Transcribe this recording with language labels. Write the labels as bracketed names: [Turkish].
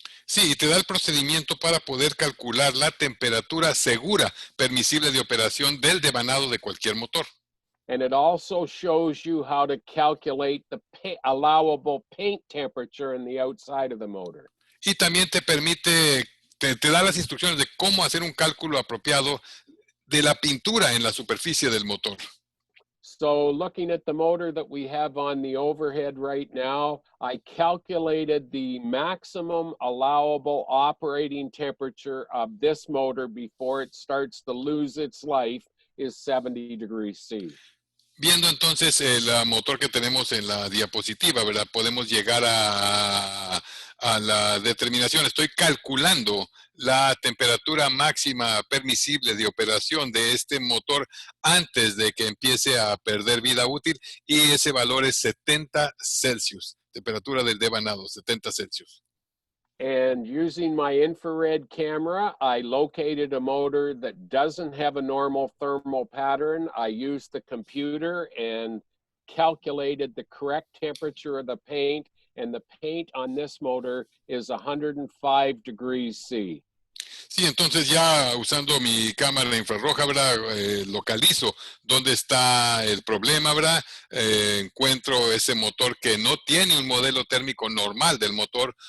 [Spanish] Sí, te da el procedimiento para poder calcular la temperatura segura permisible de operación del devanado de cualquier motor. [English] And it also shows you how to calculate the allowable paint temperature in the outside of the motor. [Spanish] Y también te permite, te da las instrucciones de cómo hacer un cálculo apropiado de la pintura en la superficie del motor. [English] So looking at the motor that we have on the overhead right now, I calculated the maximum allowable operating temperature of this motor before it starts to lose its life is 70 degrees C. [Spanish] Viendo entonces el motor que tenemos en la diapositiva, ¿verdad? Podemos llegar a la determinación. Estoy calculando la temperatura máxima permisible de operación de este motor antes de que empiece a perder vida útil y ese valor es 70 Celsius, temperatura del devanado, 70 Celsius. [English] And using my infrared camera, I located a motor that doesn't have a normal thermal pattern. I used the computer and calculated the correct temperature of the paint, and the paint on this motor is 105 degrees C. [Spanish] Sí, entonces ya usando mi cámara infrarroja, ¿verdad? Localizo dónde está el problema, ¿verdad? Encuentro ese motor que no tiene un modelo térmico normal del motor.